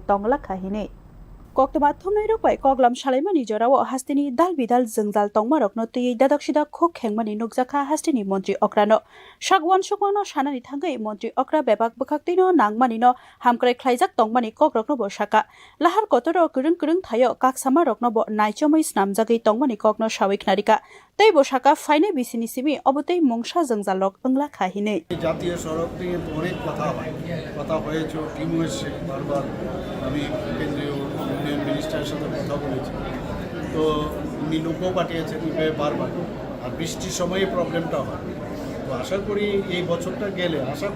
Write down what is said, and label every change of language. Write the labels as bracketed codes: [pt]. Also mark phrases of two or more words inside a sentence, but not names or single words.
[trp] tongla kahine Koktma thumnai rok bai koglam salaimani jorao hasteni dal bidal jengjal tongmarokno tiyei dadaksida khuk khengmani nukjakha hasteni Mantri Okrano shagwan sukmano shanani thangai Mantri Okra bebak bukhaktino nangmani no hamkrai khlaijak tongmani kokrokno bo shaka lahar kotoro kurung thayo kaksama rokno bo naijomoi snamjagei tongmani kokno sawik narika tei bo shaka faine bisini simi obotei mongsa jengjalok wngla khahine [bn] জাতীয় সড়ক নিয়ে অনেক কথা হয়েছে টিম হয়েছে বারবার আমি কেন্দ্রীয় ইউনিয়ন মিনিস্টারের সাথে কথা বলেছি তো উনি লোকও পাঠিয়েছেন বারবার আর বৃষ্টির সময়ে প্রবলেমটা হয় তো আশা করি এই বছরটা গেলে আশা